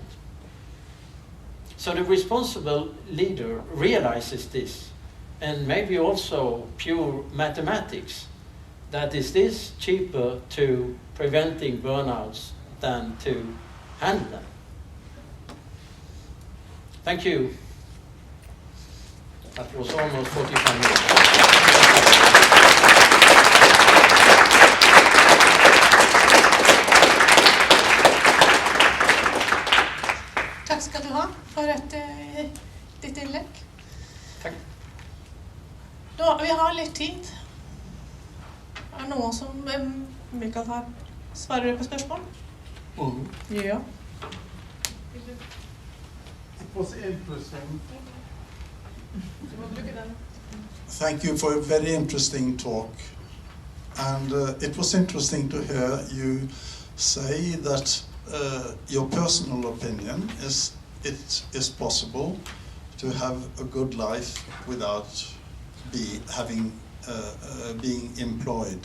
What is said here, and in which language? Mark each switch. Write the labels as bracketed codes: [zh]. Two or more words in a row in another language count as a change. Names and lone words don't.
[en] So the responsible leader realizes this, and maybe also pure mathematics, that is this cheaper to preventing burnouts than to handle them. Thank you. That was almost 45 minutes. [sv] Tack ska du ha för ditt inlägg. Tack. [no] Vi har litt tid. Er det noen som Mikael har svarer på spørsmål? Ja. [en] It was interesting. Thank you for a very interesting talk. And it was interesting to hear you say that your personal opinion is it is possible to have a good life without being employed.